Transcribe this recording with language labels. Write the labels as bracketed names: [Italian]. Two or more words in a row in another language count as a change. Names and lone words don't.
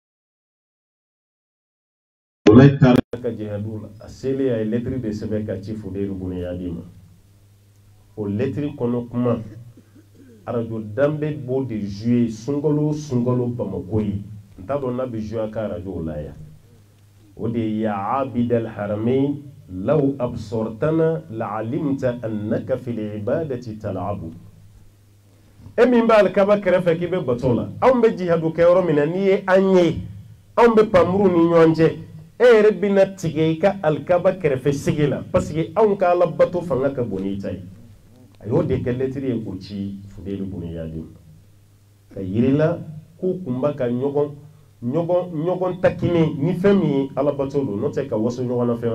[Bambara] Abdulahi taara ka jihadu la a selen a ye lettre de sɛbɛn ka ci Fudayl ibn Iyad ma o lettre kɔnɔ kuma arajo danbe b'o de jouer sunkalo Bamako ye n t'a dɔn n'a bɛ jouer a ka arajo la yan o de ye [Arabic] يا عابد الحرمين لو أبصرتنا لعلمت أنك في العبادة تلعب [Bambara] e min b'a alikaba kɛrɛfɛ k'i bɛ bato la anw bɛ jihadu kɛ yɔrɔ min na n'i ye an ye anw bɛ panmuru ni ɲɔgɔn cɛ e yɛrɛ bɛna tigɛ i ka alikaba kɛrɛfɛ sigi la [French] parce que [Bambara] anw ka Ala bato fanga ka bon n'i ta ye a y'o de kɛ lettre ye k'o ci Fudayl ibn Iyad ma ka yirila k'u kun bɛ ka ɲɔgɔn takini ni fɛn min ye Ala bato don n'o tɛ ka waso ɲɔgɔn na fɛn